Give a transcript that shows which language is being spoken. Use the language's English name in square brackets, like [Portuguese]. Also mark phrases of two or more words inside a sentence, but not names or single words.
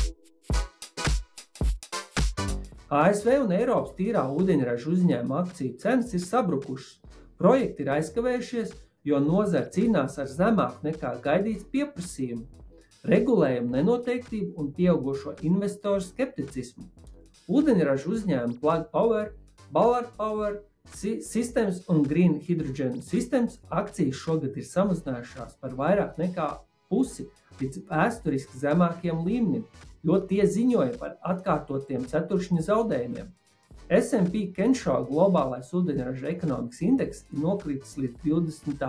[Latvian] ASV un Eiropas tīrā ūdeņraža uzņēmuma akciju cenas ir sabrukušas. Projekti ir aizkavējušies, jo nozare cīnās ar zemāku nekā gaidīts pieprasījumu, regulējumu nenoteiktību un pieaugušo investoru skepticismu. Ūdeņraža uzņēmumi Plug Power, Ballard Power Systems un Green Hydrogen Systems akcijas šogad ir samazinājušās par vairāk nekā pusi līdz vēsturiski zemākiem līmenim, jo tie ziņoja par atkārtotiem ceturkšņa zaudējumiem. S&P Kensho globālais ūdeņraža ekonomikas indeks ir nokritis līdz 20.